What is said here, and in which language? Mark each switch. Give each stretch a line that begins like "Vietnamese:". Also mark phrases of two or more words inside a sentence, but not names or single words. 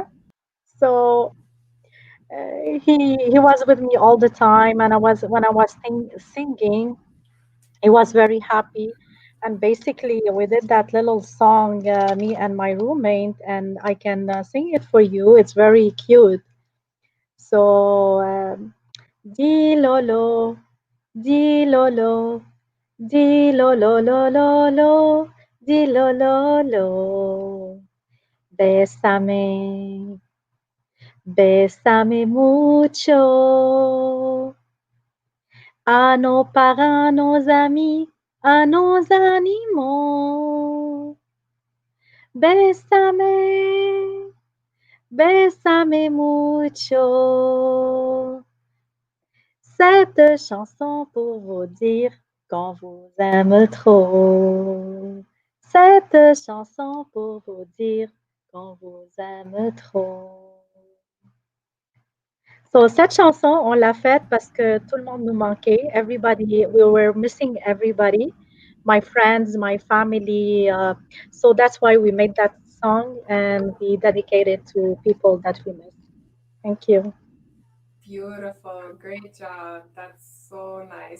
English: So he was with me all the time, and I was when I was singing, he was very happy. And basically, we did that little song, me and my roommate, and I can sing it for you. It's very cute. So, di lolo, di lolo, di lolo, lo, lo, lo, di lolo, lo.
Spanish: Bésame, bésame mucho.
French: A nos parents, nos amis, a nos animaux.
Spanish: Bésame, bésame mucho.
French: Cette chanson pour vous dire qu'on vous aime trop. Cette chanson pour vous dire qu'on vous aime trop. So, cette chanson, on l'a faite parce que tout le monde nous manquait.
English: Everybody, we were missing everybody. My friends, my family. So that's why we made that song and we dedicate it to people that we miss. Thank you. Beautiful. Great job. That's so nice.